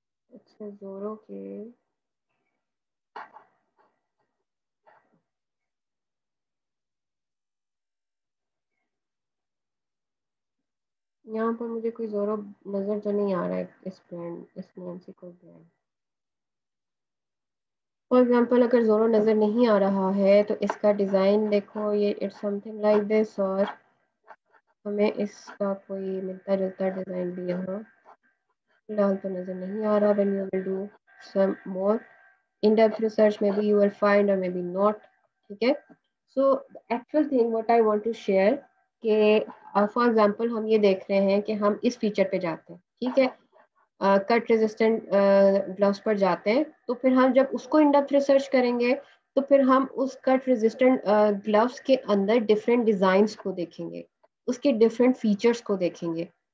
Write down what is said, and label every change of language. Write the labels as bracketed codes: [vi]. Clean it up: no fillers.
[ur] اچھا, زورو کے یہاں پر مجھے کوئی زورو نظر تو نہیں آ رہا ہے, اس برانڈ, اس نام سے کوئی برانڈ. فار ایگزامپل اگر زورو نظر نہیں آ رہا ہے تو اس کا ڈیزائن دیکھو, یہ [en] it's something like this, [ur] اور ہمیں اس کا کوئی ملتا جلتا ڈیزائن بھی یہاں فی الحال تو نظر نہیں آ رہا. [en] when you will do some more in-depth research maybe you will find or maybe not, [ur] ٹھیک ہے. [en] so the actual thing what I want to share [ur] کہ فار ایگزامپل ہم یہ دیکھ رہے ہیں کہ ہم اس فیچر پہ جاتے ہیں, ٹھیک ہے, کٹ ریزسٹنٹ گلوز پر جاتے ہیں, تو پھر ہم جب اس کو ان ڈیپتھ ریسرچ کریں گے تو پھر ہم اس کٹ ریزسٹنٹ گلوز کے اندر ڈفرینٹ ڈیزائنس کو دیکھیں گے, اس کے ڈفرینٹ فیچرس کو دیکھیں گے.